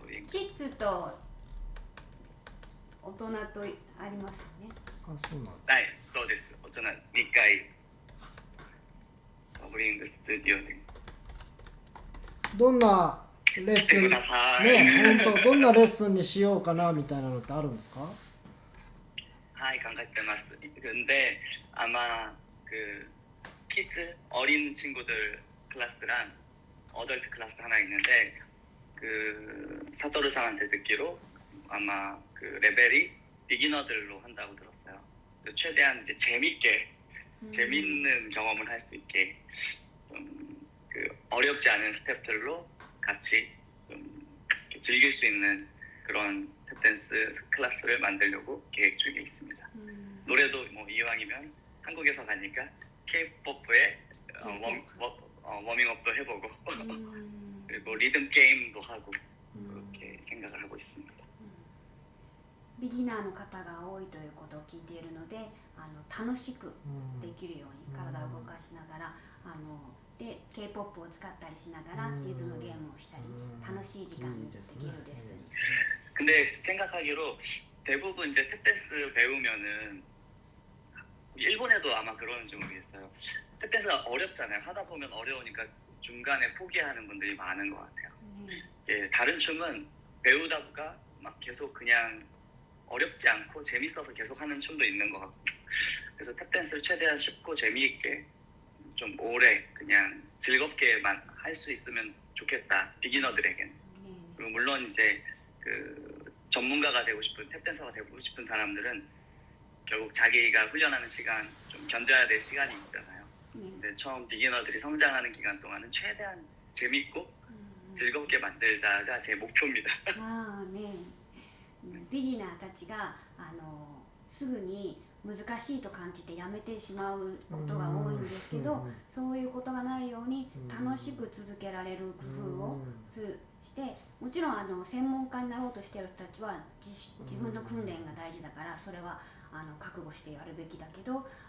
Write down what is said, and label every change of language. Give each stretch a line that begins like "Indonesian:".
Japanese: キッズと大人とありますよね。そうなんだ。はい、そうです。大人2回ダブルウィングスタジオで。どんなレッスンどんなレッスンにしようかなみたいなのってあるんですか？はい、考えてます。
Korean: 근데 아마 그 키즈 어린 친구들 클래스랑 어덜트 클래스 하나 있는데 그 사토루 상한테 듣기로 아마 그 레벨이 비기너들로 한다고 들었어요. 최대한 이제 재밌는 경험을 할 수 있게 그 어렵지 않은 스텝들로 같이 좀 즐길 수 있는 그런 탭댄스 클래스를 만들려고 계획 중에 있습니다. 노래도 뭐 이왕이면 한국에서 가니까 K-POP에 워밍업도 해보고 그리고 리듬 게임도 하고 그렇게 생각을 하고 있습니다.
Japanese: ビギナーの方が多いということを聞いているので、楽しくできるように体を動かしながら、で K-POP を使ったりしながらリズムゲームをしたり、楽しい時間にできるレッスンにする。
Korean: 근데 생각하기로 대부분 이제 탭댄스 배우면은 일본에도 아마 그러는지 모르겠어요. 탭댄스가 어렵잖아요. 하다 보면 어려우니까 중간에 포기하는 분들이 많은 것 같아요. 예, 다른 춤은 배우다가 막 계속 그냥 어렵지 않고 재밌어서 계속 하는 춤도 있는 것 같고, 그래서 탭댄스를 최대한 쉽고 재미있게 좀 오래 그냥 즐겁게만 할 수 있으면 좋겠다, 비기너들에게는. 그리고 물론 이제 그 전문가가 되고 싶은, 탭댄서가 되고 싶은 사람들은 결국 자기가 훈련하는 시간 좀 견뎌야 될 시간이 있잖아요. 근데 처음 비기너들이 성장하는 기간 동안은 최대한 재밌고 즐겁게 만들자가 제 목표입니다.
Japanese: ああね、ビギナーたちがすぐに難しいと感じてやめてしまうことが多いんですけど、そういうことがないように楽しく続けられる工夫をして、もちろん専門家になろうとしている人たちは自分の訓練が大事だから、それは覚悟してやるべきだけど、